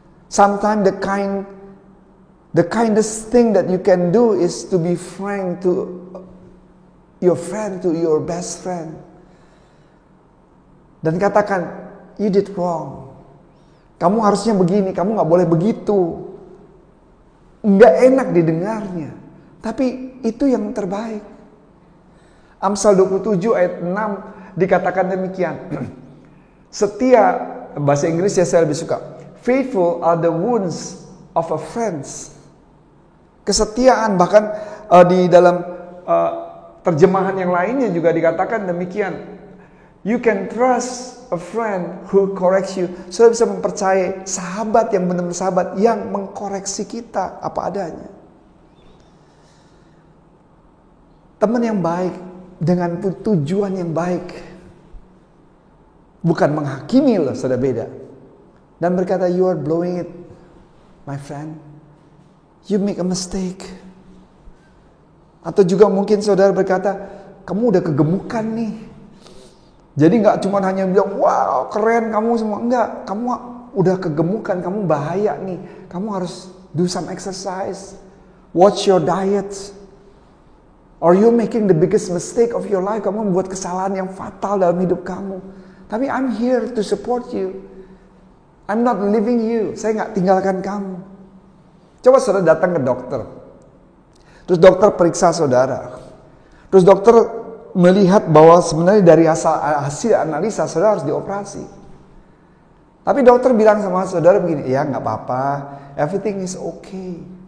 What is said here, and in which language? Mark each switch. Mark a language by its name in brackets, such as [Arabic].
[English] Sometimes the kindest thing that you can do is to be frank to your friend, to your best friend. [Indonesian] Dan katakan, [English] you did wrong. [Indonesian] Kamu harusnya begini, kamu gak boleh begitu. Nggak enak didengarnya, tapi itu yang terbaik. Amsal 27 ayat 6 dikatakan demikian. Setia, bahasa Inggris ya saya lebih suka. [English] Faithful are the wounds of a friend. [Indonesian] Kesetiaan, bahkan di dalam terjemahan yang lainnya juga dikatakan demikian. [English] You can trust a friend who corrects you. [Indonesian] Saudara bisa mempercayai sahabat yang benar-benar sahabat yang mengkoreksi kita apa adanya. Teman yang baik dengan tujuan yang baik, bukan menghakimi loh, saudara, beda. Dan berkata, [English] you are blowing it, my friend. You make a mistake. [Indonesian] Atau juga mungkin saudara berkata, kamu udah kegemukan nih. Jadi gak cuma hanya bilang, wow keren kamu semua. Enggak, kamu udah kegemukan, kamu bahaya nih. Kamu harus [English] do some exercise. Watch your diet. Or you making the biggest mistake of your life. [Indonesian] Kamu membuat kesalahan yang fatal dalam hidup kamu. Tapi [English] I'm here to support you. I'm not leaving you. [Indonesian] Saya gak tinggalkan kamu. Coba saudara datang ke dokter. Terus dokter periksa saudara. Terus dokter melihat bahwa sebenarnya dari hasil analisa saudara harus dioperasi. Tapi dokter bilang sama saudara begini, ya gak apa-apa, [English] everything is okay.